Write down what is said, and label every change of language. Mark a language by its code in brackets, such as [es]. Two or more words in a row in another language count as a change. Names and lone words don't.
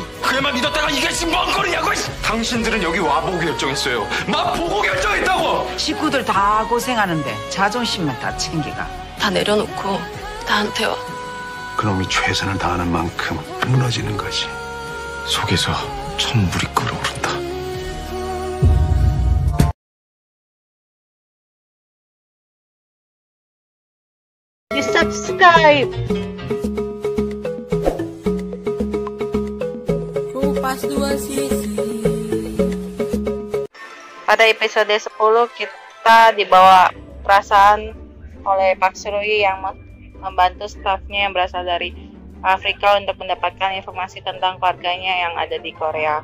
[ko] 그래만 믿었다가 이게 지금 뭔 거리냐고! 당신들은 여기 와보고 결정했어요. 막 보고 결정했다고! 식구들 다 고생하는데 자존심만 다 챙기가. 다 내려놓고 나한테 와. 그놈이 최선을 다하는 만큼 무너지는 것이. 속에서 천불이 끓어오른다. Subscribe. [id] Pada episode 10 kita dibawa perasaan oleh Pak Surui yang membantu stafnya yang berasal dari Afrika untuk mendapatkan informasi tentang keluarganya yang ada di Korea.